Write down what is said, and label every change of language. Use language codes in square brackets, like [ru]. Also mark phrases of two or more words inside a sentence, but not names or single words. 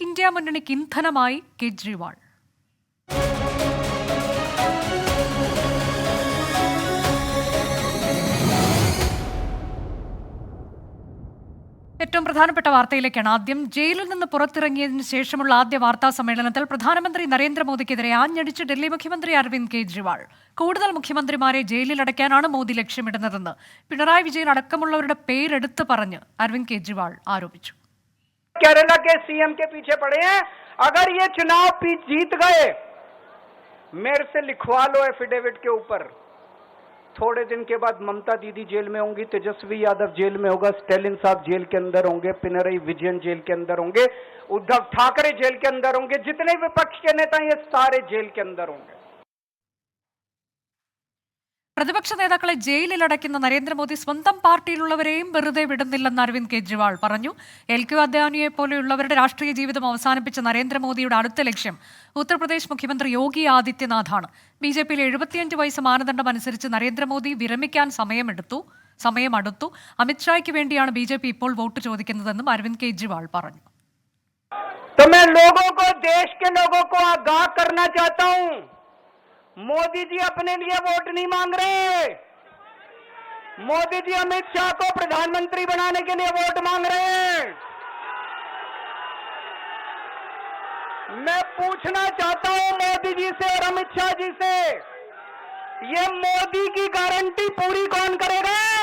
[ml] ഇന്ത്യ മുന്നണിക്ക് ഇന്ധനമായി കെജ്രിവാൾ. ഏറ്റവും പ്രധാനപ്പെട്ട വാർത്തയിലേക്കാണ് ആദ്യം. ജയിലിൽ നിന്ന് പുറത്തിറങ്ങിയതിനു ശേഷമുള്ള ആദ്യ വാർത്താ സമ്മേളനത്തിൽ പ്രധാനമന്ത്രി നരേന്ദ്രമോദിക്കെതിരെ ആഞ്ഞടിച്ച് ഡൽഹി മുഖ്യമന്ത്രി അരവിന്ദ് കെജ്രിവാൾ. കൂടുതൽ മുഖ്യമന്ത്രിമാരെ ജയിലിലടയ്ക്കാനാണ് മോദി ലക്ഷ്യമിടുന്നതെന്ന് പിണറായി വിജയൻ അടക്കമുള്ളവരുടെ പേരെടുത്ത് പറഞ്ഞ് അരവിന്ദ് കെജ്രിവാൾ ആരോപിച്ചു. [hi] केरला के सीएम के पीछे पड़े हैं। अगर ये चुनाव जीत गए, मेरे से लिखवा लो एफिडेविट के ऊपर। थोड़े दिन के बाद ममता दीदी जेल में होंगी, तेजस्वी यादव जेल में होगा, स्टालिन साहब जेल के अंदर होंगे, पिनरई विजयन जेल के अंदर होंगे, उद्धव ठाकरे जेल के अंदर होंगे, जितने विपक्ष के नेता ये सारे जेल के अंदर होंगे. [ml] പ്രതിപക്ഷ നേതാക്കളെ ജയിലിലടയ്ക്കുന്ന നരേന്ദ്രമോദി സ്വന്തം പാർട്ടിയിലുള്ളവരെയും വെറുതെ വിടുന്നില്ലെന്ന് അരവിന്ദ് കെജ്രിവാൾ പറഞ്ഞു. LK അദ്വാനിയെ പോലെയുള്ളവരുടെ രാഷ്ട്രീയ ജീവിതം അവസാനിപ്പിച്ച നരേന്ദ്രമോദിയുടെ അടുത്ത ലക്ഷ്യം ഉത്തർപ്രദേശ് മുഖ്യമന്ത്രി യോഗി ആദിത്യനാഥാണ്. BJPയിലെ 75 വയസ്സ് മാനദണ്ഡം അനുസരിച്ച് നരേന്ദ്രമോദി വിരമിക്കാൻ സമയമടുത്തു. അമിത്ഷായ്ക്ക് വേണ്ടിയാണ് BJP ഇപ്പോൾ വോട്ട് ചോദിക്കുന്നതെന്നും അരവിന്ദ് കെജ്രിവാൾ പറഞ്ഞു. [hi] तो मैं लोगों को, देश के लोगों को आगाह करना चाहता हूं, मोदी जी अपने लिए वोट नहीं मांग रहे। मोदी जी अमित शाह को प्रधानमंत्री बनाने के लिए वोट मांग रहे हैं। मैं पूछना चाहता हूं मोदी जी से और अमित शाह जी से, ये मोदी की गारंटी पूरी कौन करेगा?